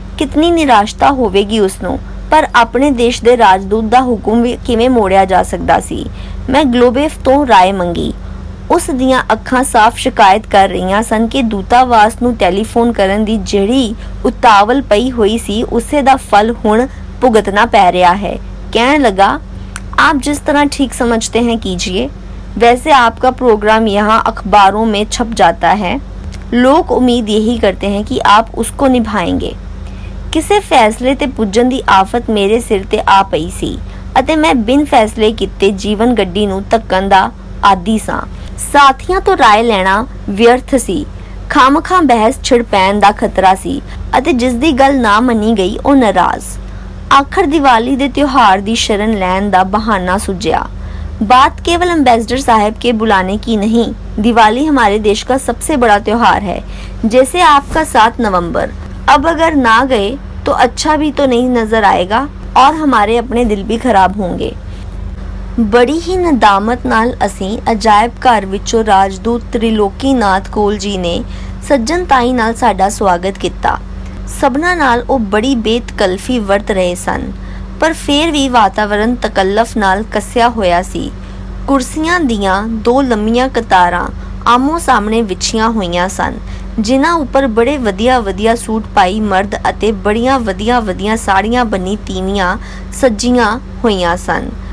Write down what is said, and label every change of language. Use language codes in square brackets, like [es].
[pa] ਕਿਤਨੀ ਨਿਰਾਸ਼ਤਾ ਹੋਵੇਗੀ ਉਸਨੂੰ, ਪਰ ਆਪਣੇ ਦੇਸ਼ ਦੇ ਰਾਜਦੂਤ ਦਾ ਹੁਕਮ ਵੀ ਕਿਵੇਂ ਮੋੜਿਆ ਜਾ ਸਕਦਾ ਸੀ। ਮੈਂ ਗਲੋਬੇਫ ਤੋਂ ਰਾਏ ਮੰਗੀ। ਉਸ ਦੀਆਂ ਅੱਖਾਂ ਸਾਫ਼ ਸ਼ਿਕਾਇਤ ਕਰ ਰਹੀਆਂ ਸਨ ਕਿ ਦੂਤਾਵਾਸ ਨੂੰ ਟੈਲੀਫੋਨ ਕਰਨ ਦੀ ਜਿਹੜੀ ਉਤਾਵਲ ਪਈ ਹੋਈ ਸੀ, ਉਸੇ ਦਾ ਫਲ ਹੁਣ ਭੁਗਤਣਾ ਪੈ ਰਿਹਾ ਹੈ। [hi] कहने लगा, आप जिस तरह ठीक समझते हैं कीजिए, वैसे आपका प्रोग्राम यहाँ अखबारों में छप जाता है। लोग उम्मीद यही करते हैं कि आप उसको निभाएंगे। [pa] ਕਿਸੇ ਫੈਸਲੇ ਤੇ ਪੁੱਜਣ ਦੀ ਆਫਤ ਮੇਰੇ ਸਿਰ ਤੇ ਆ ਪਈ ਸੀ ਅਤੇ ਮੈਂ ਬਿਨ ਫੈਸਲੇ ਕੀਤੇ ਜੀਵਨ ਗੱਡੀ ਨੂੰ ਧੱਕਣ ਦਾ ਆਦੀ ਸਾਂ। ਸਾਥੀਆਂ ਤੋਂ ਰਾਏ ਲੈਣਾ ਵਿਅਰਥ ਸੀ। ਖਾਮਖਾਂ ਬਹਿਸ ਛਿੜ ਪੈਣ ਦਾ ਖਤਰਾ ਸੀ ਅਤੇ ਜਿਸ ਦੀ ਗੱਲ ਨਾ ਮੰਨੀ ਗਈ ਉਹ ਨਾਰਾਜ਼। आखिर दिवाली दे त्योहार दी शरण लैन दा बहाना सुझिया। [hi] बात केवल एम्बेसडर साहब के बुलाने की नहीं, दिवाली हमारे देश का सबसे बड़ा त्योहार है, जैसे आपका 7 नवंबर। अब अगर ना गए तो अच्छा भी तो नहीं नजर आएगा और हमारे अपने दिल भी खराब होंगे। [pa] बड़ी ही नदामत नाल असी अजायब घर विचों राजदूत त्रिलोकीनाथ कोल जी ने सज्जन ताई नाल साडा स्वागत किया। सबना नाल ਉਹ ਬੜੀ ਬੇਤਕਲਫੀ ਵਰਤ ਰਹੇ ਸਨ, ਪਰ ਫਿਰ ਵੀ ਵਾਤਾਵਰਣ ਤਕੱਲਫ ਨਾਲ ਕੱਸਿਆ ਹੋਇਆ ਸੀ। ਕੁਰਸੀਆਂ ਦੀਆਂ 2 ਲੰਮੀਆਂ ਕਤਾਰਾਂ ਆਮੋ ਸਾਹਮਣੇ ਵਿਛੀਆਂ ਹੋਈਆਂ ਸਨ, ਜਿਨ੍ਹਾਂ ਉੱਪਰ ਬੜੇ ਵਧੀਆ ਸੂਟ ਪਾਈ ਮਰਦ ਅਤੇ ਬੜੀਆਂ ਵਧੀਆ ਸਾੜੀਆਂ ਬੰਨੀ ਤੀਵੀਆਂ ਸੱਜੀਆਂ ਹੋਈਆਂ ਸਨ।